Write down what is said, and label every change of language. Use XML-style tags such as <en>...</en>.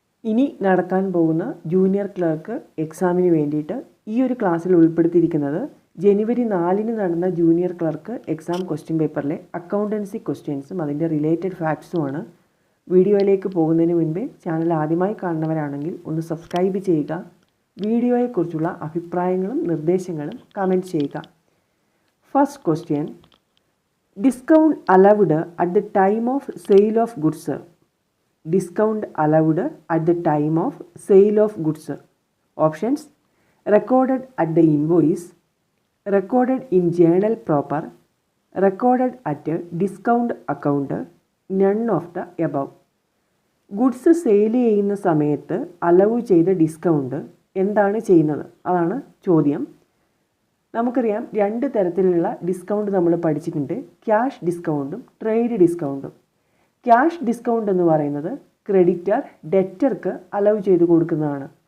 <ml>ഇനി നടക്കാൻ പോകുന്ന ജൂനിയർ ക്ലർക്ക് എക്സാമിന് വേണ്ടിയിട്ട് ഈ ഒരു ക്ലാസ്സിൽ ഉൾപ്പെടുത്തിയിരിക്കുന്നത് ജനുവരി 4-ന് നടന്ന junior clerk exam question പേപ്പറിലെ accountancy ക്വസ്റ്റ്യൻസും അതിൻ്റെ റിലേറ്റഡ് ഫാക്ട്സുമാണ്. വീഡിയോയിലേക്ക് പോകുന്നതിന് മുൻപേ ചാനൽ ആദ്യമായി കാണുന്നവരാണെങ്കിൽ ഒന്ന് സബ്സ്ക്രൈബ് ചെയ്യുക. വീഡിയോയെക്കുറിച്ചുള്ള അഭിപ്രായങ്ങളും നിർദ്ദേശങ്ങളും കമൻറ്റ് ചെയ്യുക.</ml> <en>First question: Discount allowed at the time of sale of goods. Discount allowed at the time of sale of goods. Options: recorded at the invoice, recorded in journal proper, recorded at a discount account, none of the above.</en> <ml>Goods sale ചെയ്യുന്ന സമയത്ത് allow ചെയ്ത discount എന്താണ് ചെയ്യുന്നത്? അതാണ് ചോദ്യം. നമുക്കറിയാം, രണ്ട് തരത്തിലുള്ള ഡിസ്കൗണ്ട് നമ്മൾ പഠിച്ചിട്ടുണ്ട്: ക്യാഷ് ഡിസ്കൗണ്ടും ട്രേഡ് ഡിസ്കൗണ്ടും. ക്യാഷ് ഡിസ്കൗണ്ട് എന്ന് പറയുന്നത് ക്രെഡിറ്റർ ഡെറ്റർക്ക് അലവ് ചെയ്ത് കൊടുക്കുന്നതാണ്.</ml>